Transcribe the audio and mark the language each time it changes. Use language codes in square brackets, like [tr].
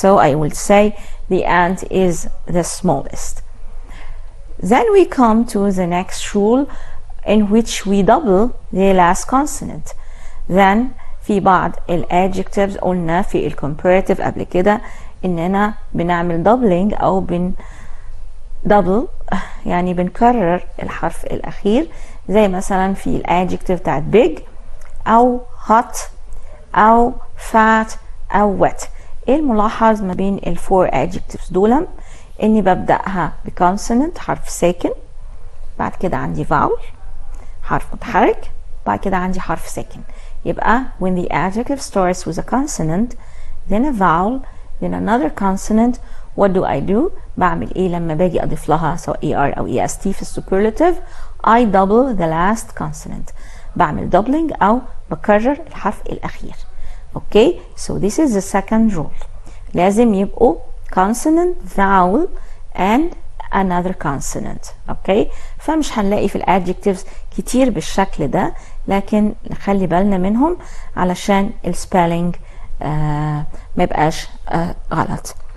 [en] So I will say the ant is the smallest. Then we come to the next rule in which we double the last consonant. [ar] Then في بعض الادجectives قلنا في الcomparative قبل كده اننا بنعمل doubling او double، يعني بنكرر الحرف الاخير، زي مثلا في الادجective بتاعت big او hot أو fat أو wet. إيه الملاحظ ما بين الفور adjectives دول؟ إني ببدأها بconsonant حرف ساكن، بعد كده عندي vowel حرف متحرك، بعد كده عندي حرف ساكن. [en] يبقى when the adjective starts with a consonant, then a vowel, then another consonant, what do? [ar] بعمل إيه لما باجي أضيف لها سواء ER أو EST في السوبرلاتيف؟ [en] I double the last consonant. [ar] بعمل doubling أو بكرر الحرف الأخير. [en] Okay, so this is the second rule. [ar] لازم يبقوا [en] consonant, vowel and another consonant. [ar] اوكي، فمش هنلاقي في الادجectives كتير بالشكل ده، لكن نخلي بالنا منهم علشان السبيلنج ما يبقاش غلط.